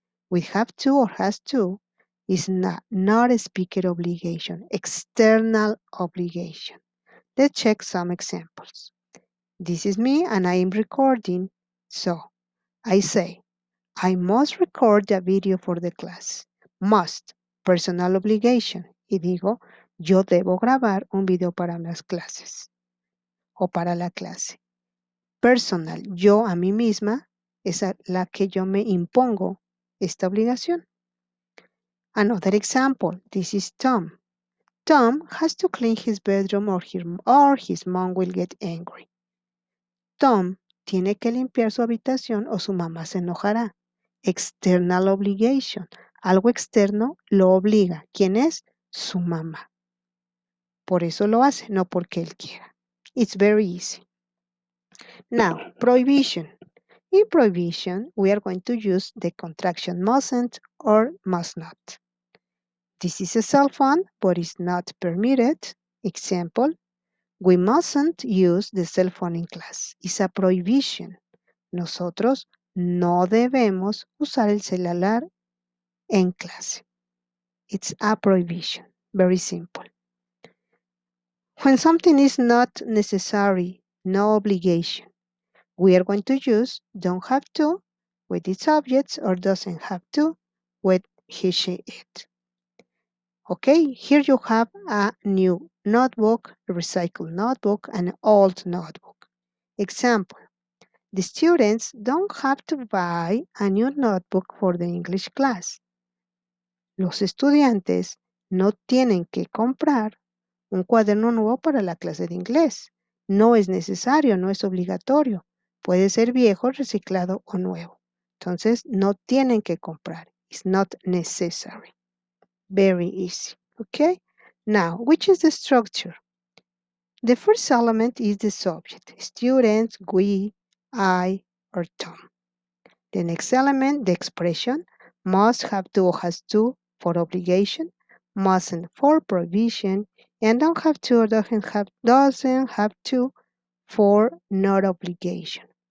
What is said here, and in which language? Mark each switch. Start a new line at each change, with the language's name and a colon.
English: With have to or has to is not a speaker obligation, external obligation. Let's check some examples. This is me and I am recording. So I say, I must record the video for the class. Must, personal obligation.
Spanish: Y digo, yo debo grabar un video para las clases o para la clase. Personal, yo a mí misma es a la que yo me impongo esta obligación.
English: Another example, this is Tom. Tom has to clean his bedroom or his mom will get angry.
Spanish: Tom tiene que limpiar su habitación o su mamá se enojará.
English: External obligation,
Spanish: algo externo lo obliga. ¿Quién es? Su mamá. Por eso lo hace, no porque él quiera.
English: It's very easy. Now, prohibition. In prohibition, we are going to use the contraction mustn't or must not. This is a cell phone, but it's not permitted. Example, we mustn't use the cell phone in class. It's a prohibition.
Spanish: Nosotros no debemos usar el celular en clase.
English: It's a prohibition. Very simple. When something is not necessary, no obligation, we are going to use don't have to with its objects or doesn't have to with he, she, it. Okay, here you have a new notebook, a recycled notebook, and an old notebook. Example, the students don't have to buy a new notebook for the English class.
Spanish: Los estudiantes no tienen que comprar un cuaderno nuevo para la clase de inglés. No es necesario, no es obligatorio. Puede ser viejo, reciclado o nuevo. Entonces, no tienen que comprar.
English: It's not necessary. Very easy. Okay? Now, which is the structure? The first element is the subject. Students, we, I, or Tom. The next element, the expression, must, have to, or has to for obligation, mustn't for prohibition, and don't have to or doesn't have to for not obligation.